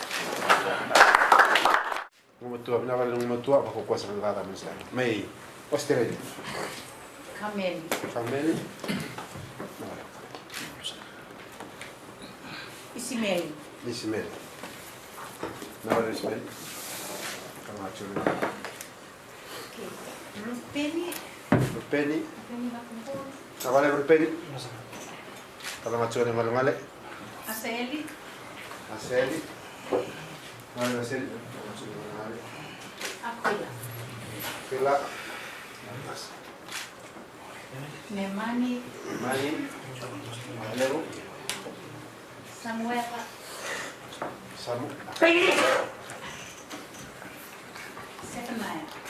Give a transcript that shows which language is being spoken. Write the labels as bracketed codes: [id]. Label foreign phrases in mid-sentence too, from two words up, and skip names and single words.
[en] May Australia. Kameli. Family. Isimeli. Ismail. Now Ismail. Come out to Rupeni. Rupeni. Rupeni Makumbo. Awale Rupeni. [ms] Kalau macam ni malu-malu. Aseli. Aseli. Mana Aseli? [en] Aquila. Pila. Nemani. Mani. Lewu. Samuela. Samu. Zephaniah.